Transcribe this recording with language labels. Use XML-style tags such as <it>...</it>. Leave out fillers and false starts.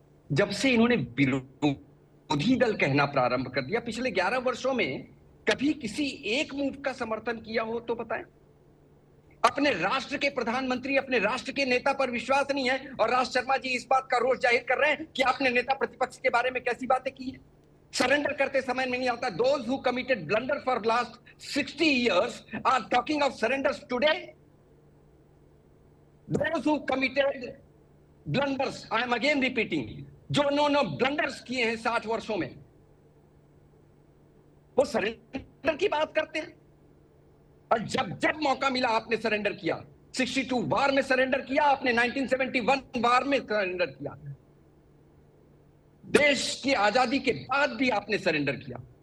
<hi>जब से इन्होंने विरोधी दल कहना प्रारंभ कर दिया, पिछले 11 वर्षों में कभी किसी एक मूव का समर्थन किया हो तो बताएं। अपने राष्ट्र के प्रधानमंत्री, अपने राष्ट्र के नेता पर विश्वास नहीं है और राज शर्मा जी इस बात का रोष जाहिर कर रहे हैं कि आपने नेता प्रतिपक्ष के बारे में कैसी बातें की है। सरेंडर करते समय में नहीं आता।</hi> <en>Those who committed blunder for last 60 years are talking of surrenders today. Those who committed blunders, I am again repeating,</en> <hi>जो उन्होंने blunders किए हैं 60 वर्षों में, वो सरेंडर की बात करते हैं। और जब जब मौका मिला आपने सरेंडर किया। 62 वार में सरेंडर किया आपने, 1971 वार में सरेंडर किया, देश की आजादी के बाद भी आपने सरेंडर किया।</hi>